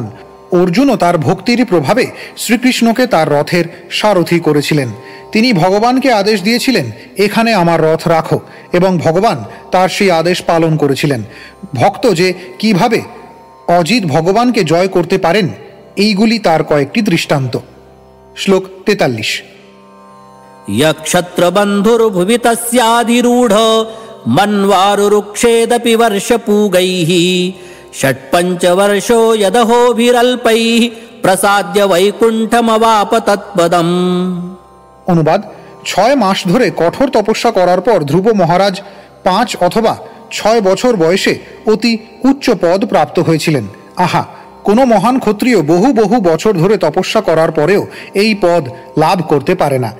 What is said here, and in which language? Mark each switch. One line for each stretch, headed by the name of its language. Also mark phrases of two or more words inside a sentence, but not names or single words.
Bangla: অর্জুনও তার ভক্তির প্রভাবে শ্রীকৃষ্ণকে তার রথের সারথি করেছিলেন। তিনি ভগবানকে আদেশ দিয়েছিলেন, এখানে আমার রথ রাখো, এবং ভগবান তার সেই আদেশ পালন করেছিলেন। ভক্ত যে কিভাবে অজিত ভগবানকে জয় করতে পারেন, এইগুলি তার কয়েকটি দৃষ্টান্ত। শ্লোক 43।
Sanskrit: यक्षत्रबन्धुर्भुवि तस्याधिरूढ मन्वारुरुक्षेदपि वर्षपूगैः षट्पञ्चवर्षो यदहोभिरल्पैः प्रसाद्य वैकुण्ठमवाप तत्पदम्।
Bangla: অনুবাদ: 6 মাস ধরে কঠোর তপস্যা করার পর ধ্রুব মহারাজ 5 অথবা 6 বছর বয়সে অতি উচ্চ পদ প্রাপ্ত হয়েছিলেন। আহা, কোনো মহান ক্ষত্রিয় বহু বহু বছর ধরে তপস্যা করার পরেও এই পদ লাভ করতে পারে না।